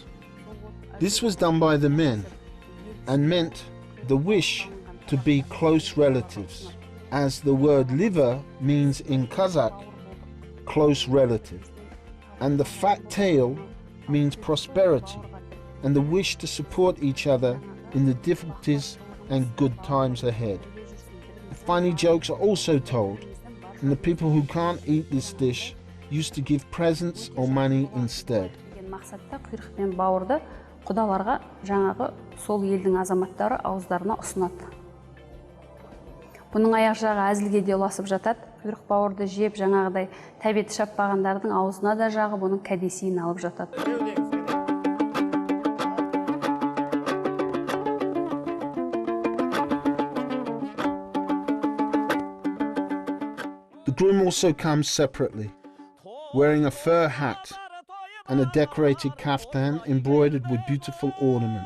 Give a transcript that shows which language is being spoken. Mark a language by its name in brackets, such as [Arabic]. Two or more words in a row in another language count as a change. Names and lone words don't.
[English] This was done by the men and meant the wish to be close relatives, as the word liver means in Kazakh close relative, and the fat tail means prosperity and the wish to support each other in the difficulties and good times ahead. Funny jokes are also told, and the people who can't eat this dish used to give presents or money instead. [Kazakh] Мақсатта құйрық пен бауырды құдаларға жаңағы сол елдің азаматтары ауыздарына ұсынады. Бұның аяқ жағы әзілге де ұласып жатады. Құйрық бауырды жеп жаңағыдай тәбеті шаппағандардың аузына да жағы бұның кәдесейін алып жатады. [English] The groom also comes separately, wearing a fur hat and a decorated kaftan embroidered with beautiful ornaments.